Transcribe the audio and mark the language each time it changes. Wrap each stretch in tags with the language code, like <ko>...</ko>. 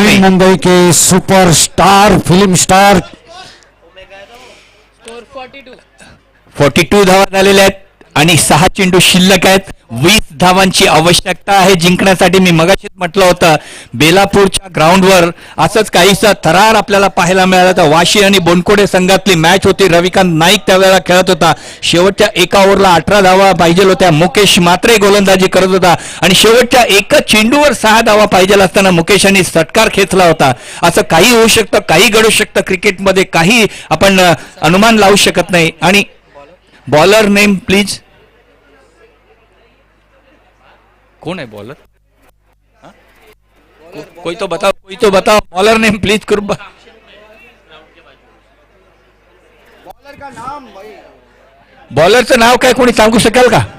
<hi>नवी मुंबई के superstar film star.</hi> <mr>42 धावा झालेल्या आहेत आणि 6 चेंडू शिल्लक आहेत. 20 धावांची आवश्यकता आहे जिंकण्यासाठी. मी मगाशीच म्हटलं होतं, बेलापूरच्या ग्राउंडवर असंच काहीसा थरार आपल्याला पाहायला मिळाला होता. वाशी आणि बोनकोडे संघातली मॅच होती. रविकांत नाईक त्यावेळेला खेळत होता. शेवटच्या एका ओव्हरला 18 धावा पाहिजे होत्या. मुकेश मात्रे गोलंदाजी करत होता आणि शेवटच्या एकच चेंडूवर 6 धावा पाहिजे असताना मुकेशांनी षटकार खेचला होता. असं काही होऊ शकतं, काही घडू शकतं क्रिकेटमध्ये, काही आपण अनुमान लावू शकत नाही.</mr> <en>आणि bowler name please,</en> <hi>कौन है बॉलर? कोई तो बताओ</hi> <en>bowler name please</en> <hi>कुर्बा.</hi> <mr>बॉलरचं नाव काय कोणी सांगू शकेल का?</mr>